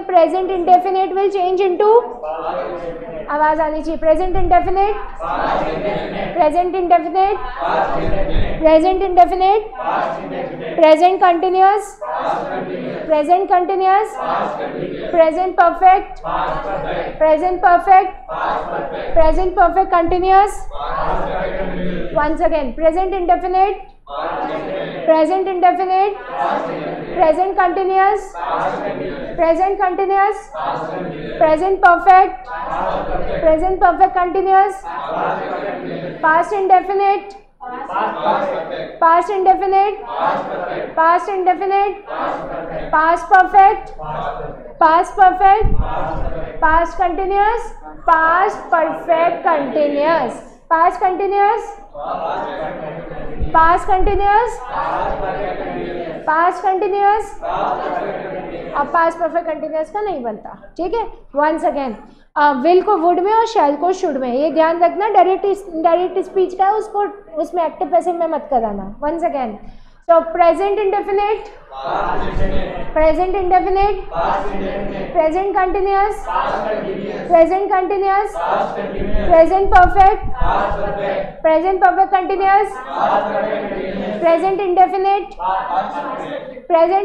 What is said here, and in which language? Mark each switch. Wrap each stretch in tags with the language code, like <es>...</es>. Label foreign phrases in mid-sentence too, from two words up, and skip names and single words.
<en>present indefinite will change into,</en> <hi>आवाज आनी चाहिए,</hi> <en>present indefinite, present indefinite, present indefinite, present continuous, present continuous, present perfect, present perfect, present perfect continuous. once again, present indefinite, present indefinite, present continuous, present continuous, present perfect, present perfect continuous, past indefinite, past indefinite, past indefinite, past perfect, past perfect, past continuous, past perfect continuous, past continuous, past continuous, past continuous.</en> <hi>अब</hi> <en>past perfect continuous</en> <hi>का नहीं बनता, ठीक है।</hi> <en>once again,</en> <hi>विल को वुड में और शैल को शुड में, ये ध्यान रखना।</hi> <en>direct speech</en> <hi>का है, उसको उसमें</hi> <en>active passive</en> <hi>में मत कराना।</hi> <en>once again, so present indefinite, present indefinite, present continuous, present continuous, present perfect, present perfect continuous, present indefinite, present</en>